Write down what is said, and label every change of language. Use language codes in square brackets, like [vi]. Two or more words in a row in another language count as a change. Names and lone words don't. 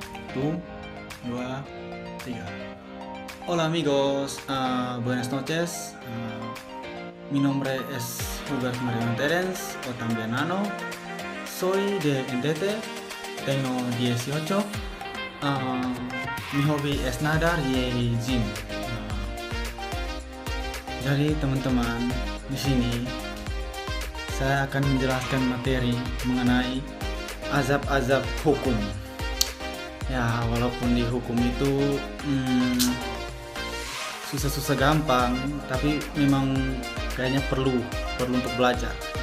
[id] Satu, dua, tiga. [es] Hola amigos, buenas noches. Mi nombre es Hubert Mariano Terence o también Nano. Soy de NTT, tengo 18. Mi hobi es nadar y gym. [id] Jadi teman-teman, di sini saya akan menjelaskan materi mengenai azab-azab hukum. Ya, walaupun di hukum itu susah-susah gampang, tapi memang kayaknya perlu untuk belajar.